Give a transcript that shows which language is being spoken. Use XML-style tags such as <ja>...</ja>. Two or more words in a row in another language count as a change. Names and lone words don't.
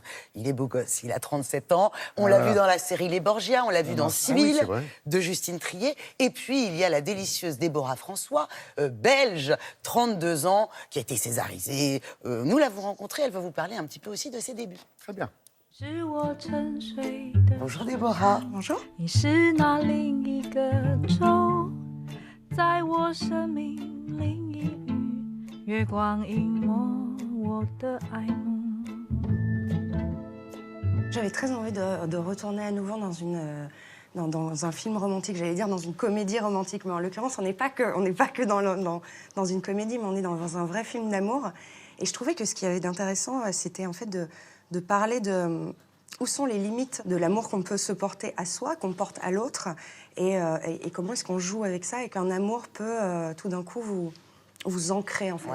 <fr>Il est beau gosse, il a 37 ans. On l'a vu dans la série Les Borgia, on l'a vu dans Sibylle, de Justine Triet. Et puis, il y a la délicieuse Déborah François, belge, 32 ans, qui a été césarisée. Nous l'avons rencontrée, elle va vous parler un petit peu aussi de ses débuts. Très bien. Bonjour Déborah. Bonjour.</fr> <zh>你是那另一个州，在我生命另一隅，月光隐没我的爱慕。</zh> <fr>J'avais très envie de retourner à nouveau dans un film romantique, j'allais dire dans une comédie romantique, mais en l'occurrence, on n'est pas que dans une comédie, mais on est dans un vrai film d'amour. Et je trouvais que ce qu'il y avait d'intéressant, c'était en fait de parler de où sont les limites de l'amour qu'on peut se porter à soi, qu'on porte à l'autre, et comment est-ce qu'on joue avec ça, et qu'un amour peut tout d'un coup vous ancrer, en fait.</fr>